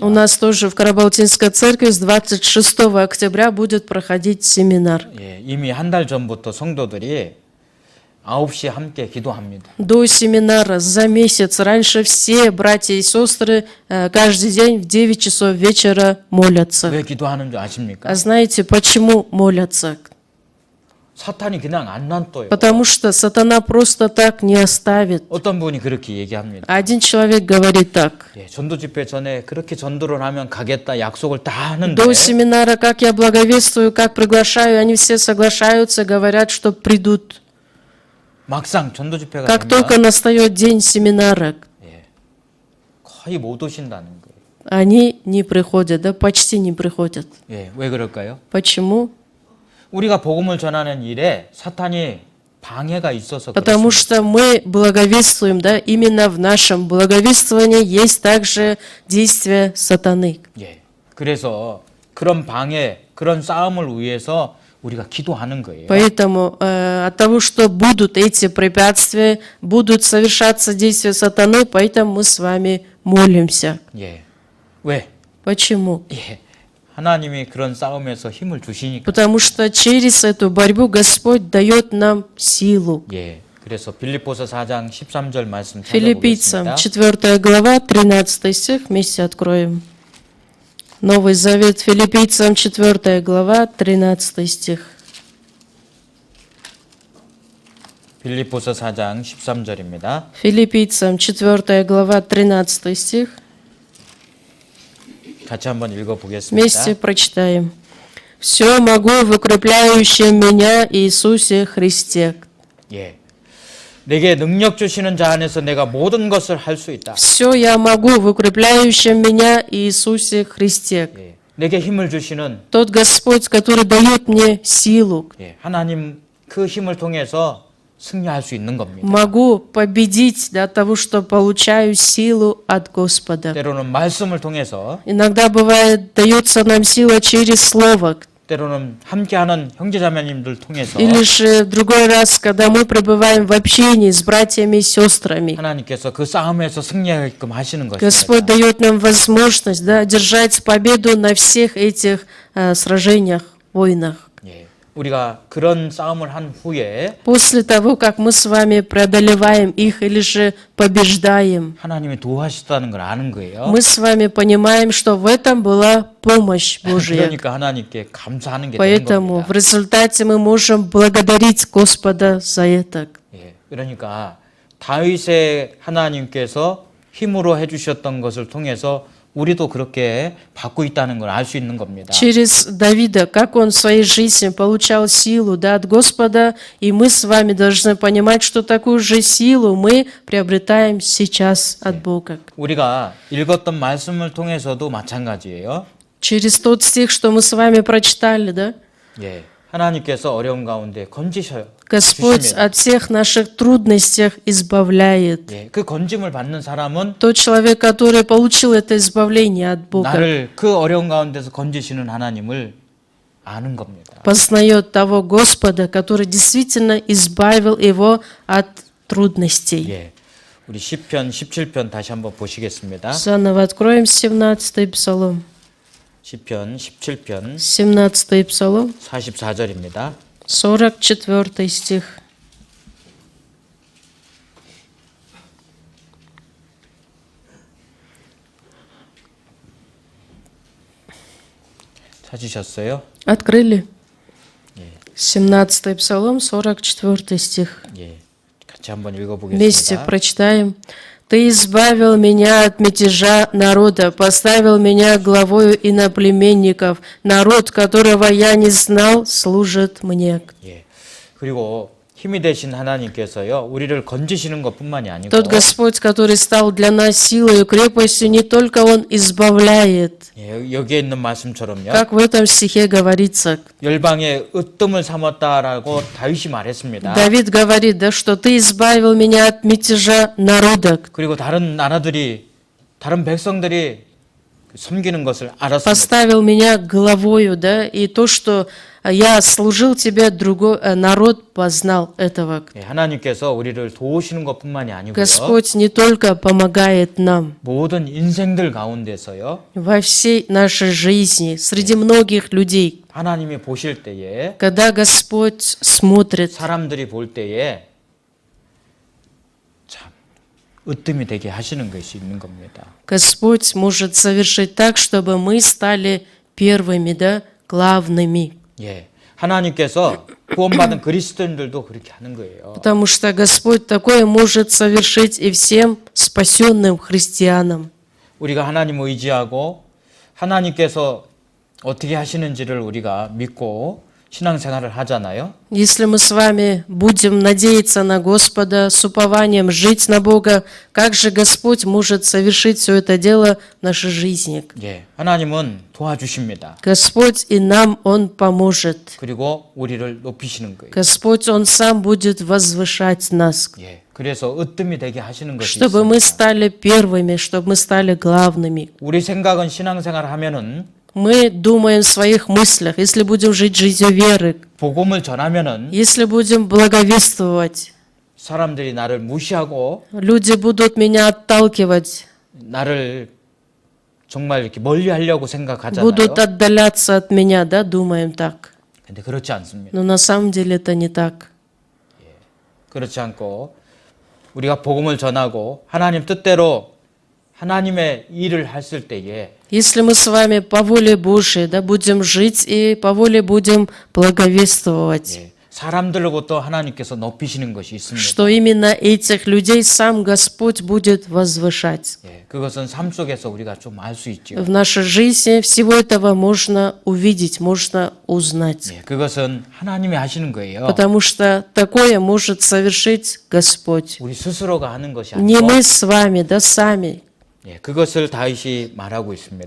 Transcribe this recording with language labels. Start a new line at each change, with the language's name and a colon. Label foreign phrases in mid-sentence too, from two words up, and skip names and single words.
Russian: У нас тоже в Карабалтинской церкви с 26 октября будет проходить семинар.
Korean: 예, 이미 한 달 전부터 성도들이 9시에 함께 기도합니다.
Russian: До семинара за месяц раньше все братья и сестры каждый день в 9 часов вечера молятся.
Korean: 왜 기도하는 줄 아십니까?
Russian: А знаете, почему молятся?
Korean: 사탄이 그냥 안 놔둬요.
Russian: Потому что сатана просто так не оставит.
Korean: 어떤 분이 그렇게 얘기합니다.
Russian: Один человек говорит так.
Korean: 예, 전도 집회 전에 그렇게 전도를 하면 가겠다 약속을 다 하는데
Russian: До семинара, как я благовествую, как приглашаю, они все соглашаются, говорят, что придут.
Korean: 막상 전도 집회가
Russian: Как
Korean: 되면
Russian: только настает день семинара,
Korean: 거의 못 오신다는 거예요.
Russian: они не приходят, да, почти не приходят.
Korean: 예, 왜 그럴까요?
Russian: Почему?
Korean: 우리가 복음을 전하는 일에 사탄이 방해가 있어서
Russian: Потому
Korean: 그렇습니다.
Russian: что мы благовествуем, да, именно в нашем благовествовании есть также действие сатаны.
Korean: 예, 그래서 그런 방해, 그런 싸움을 위해서 우리가 기도하는 거예요.
Russian: Поэтому от того, что будут эти препятствия, будут совершаться действия сатаны, поэтому мы с вами молимся.
Korean: 예, 왜?
Russian: Почему?
Korean: 예, 하나님이 그런 싸움에서 힘을 주시니까.
Russian: Потому что через эту борьбу Господь дает нам силу.
Korean: 예, 그래서 빌립보서 4장 13절 말씀
Russian: Филиппийцам
Korean: 찾아보겠습니다.
Russian: 4 глава, 13 стих, вместе откроем. Новый Завет, Филиппийцам 4 глава, 13 стих.
Korean: 빌립보서 4장 13절입니다.
Russian: Филиппийцам 4 глава, 13 стих.
Korean: 같이 한번 읽어보겠습니다.
Russian: Вместе прочитаем. «Все могу в укрепляющем меня Иисусе Христе».
Korean: 예, 내게 능력 주시는 자 안에서 내가 모든 것을 할 수 있다.
Russian: «Все я могу в укрепляющем меня Иисусе Христе».
Korean: 예, 내게 힘을 주시는
Russian: Тот Господь, который дает мне силу,
Korean: 예, 하나님 그 힘을 통해서 승리할 수 있는 겁니다.
Russian: могу победить для того, что получаю силу от Господа.
Korean: 때로는 말씀을 통해서,
Russian: Иногда бывает, дается нам сила через Слово,
Korean: 때로는 함께하는 형제자매님들 통해서
Russian: или же в другой раз, когда мы пребываем в общении с братьями и сестрами.
Korean: 하나님께서 그 싸움에서 승리하게끔 하시는
Russian: Господь
Korean: 것입니다.
Russian: дает нам возможность, да, держать победу на всех этих сражениях, войнах.
Korean: 예, 우리가 그런 싸움을 한 후에
Russian: После того, как мы с вами преодолеваем их или же побеждаем,
Korean: 하나님이 도와주셨다는 걸 아는 거예요.
Russian: мы с вами понимаем, что в этом была помощь Божья.
Korean: 그러니까 하나님께 감사하는 게 되는
Russian: Поэтому в
Korean: 겁니다.
Russian: результате мы можем благодарить Господа за это.
Korean: 예, 그러니까 다윗의 하나님께서 힘으로 해주셨던 것을 통해서 우리도 그렇게 받고 있다는 걸 알 수 있는 겁니다.
Russian: Через Давида, как он в своей жизни получал силу, да, от Господа, и мы с вами должны понимать, что такую же силу мы приобретаем сейчас от Бога.
Korean: 우리가 읽었던 말씀을 통해서도 마찬가지예요.
Russian: Через тот стих, что мы с вами прочитали, да,
Korean: 예, 하나님께서 어려운 가운데 건지셔요.
Russian: Господь
Korean: 주시면,
Russian: от всех наших трудностей избавляет.
Korean: 예, 그 건짐을 받는 사람은
Russian: Тот человек, который получил это избавление от Бога,
Korean: 나를 그 어려운 가운데서 건지시는 하나님을 아는 겁니다.
Russian: познает того Господа, который действительно избавил его от трудностей.
Korean: 예, 우리 시편 17편 다시 한번 보시겠습니다.
Russian: Заново откроем 17-й псалом.
Korean: 시편 17편
Russian: 17-й псалом,
Korean: 44절입니다.
Russian: 44 стих.
Korean: 찾으셨어요?
Russian: Открыли? 17-й псалом, 44 стих.
Korean: 예, 같이 한번
Russian: Вместе
Korean: 읽어보겠습니다.
Russian: прочитаем. Ты избавил меня от мятежа народа, поставил меня главою иноплеменников. Народ, которого я не знал, служит мне.
Korean: 예. 그리고 힘이 되신 하나님께서요, 우리를 건지시는 것뿐만이 아니고,
Russian: Тот Господь, который стал для нас силой и крепостью, не только Он избавляет,
Korean: 예, 여기에 있는 말씀처럼요,
Russian: как в этом стихе говорится.
Korean: 열방의 으뜸을 삼았다라고 다윗이 말했습니다.
Russian: Давид говорит, да, что Ты избавил меня от мятежа народа,
Korean: 그리고 다른 나라들이, 다른 백성들이 섬기는 것을 알았습니다.
Russian: поставил меня главою, да, и то, что я служил Тебе, другой народ познал этого.
Korean: 예, 하나님께서 우리를 도우시는 것뿐만이 아니고요,
Russian: Господь не только помогает нам
Korean: 모든 인생들 가운데서요,
Russian: во всей нашей жизни, среди многих людей.
Korean: 하나님이 보실 때에,
Russian: Когда Господь смотрит,
Korean: 사람들이 볼 때에 참 으뜸이 되게 하시는 것이 있는 겁니다.
Russian: Господь может совершить так, чтобы мы стали первыми, да, главными.
Korean: 예, 하나님께서 구원받은 그리스도인들도 그렇게 하는 거예요.
Russian: Потому что Господь такое может совершить и всем спасенным христианам.
Korean: 우리가 하나님 의지하고 하나님께서 어떻게 하시는지를 우리가 믿고 신앙생활을 하잖아요.
Russian: Если мы с вами будем надеяться на Господа, с упованием жить на Бога, как же Господь может совершить все это дело в нашей жизни?
Korean: 예, 하나님은 도와주십니다.
Russian: Господь и нам Он поможет.
Korean: 그리고 우리를 높이시는 거예요.
Russian: Господь, Он сам будет возвышать нас,
Korean: 예, 그래서 으뜸이 되게 하시는 것이
Russian: чтобы мы
Korean: 있습니다.
Russian: стали первыми, чтобы мы стали главными.
Korean: 우리 생각은 신앙생활을 하면은
Russian: Мы думаем в своих мыслях, если будем жить жизнью веры,
Korean: 복음을 전하면은
Russian: если будем благовествовать,
Korean: 사람들이 나를 무시하고
Russian: люди будут меня отталкивать,
Korean: 나를 정말 이렇게 멀리 하려고 생각하잖아요.
Russian: будут отдаляться от меня, да, думаем так.
Korean: 근데 그렇지 않습니다.
Russian: Но на самом деле это не так.
Korean: 그렇지 않고 우리가 복음을 전하고 하나님 뜻대로 하나님의 일을 했을 때에
Russian: Если мы с вами по воле Божией, да, будем жить и по воле будем благовествовать,
Korean: 예, 사람들로부터 하나님께서 높이시는 것이 있습니다.
Russian: что именно этих людей сам Господь будет возвышать.
Korean: 예, 그것은 삶 속에서 우리가 좀 알 수 있죠.
Russian: В нашей жизни всего этого можно увидеть, можно узнать.
Korean: 예, 그것은 하나님이 하시는 거예요.
Russian: Потому что такое может совершить Господь.
Korean: 우리 스스로가 하는 것이
Russian: Не
Korean: 아니고
Russian: мы с вами, да сами.
Korean: 예, 그것을 다윗이 말하고 있습니다.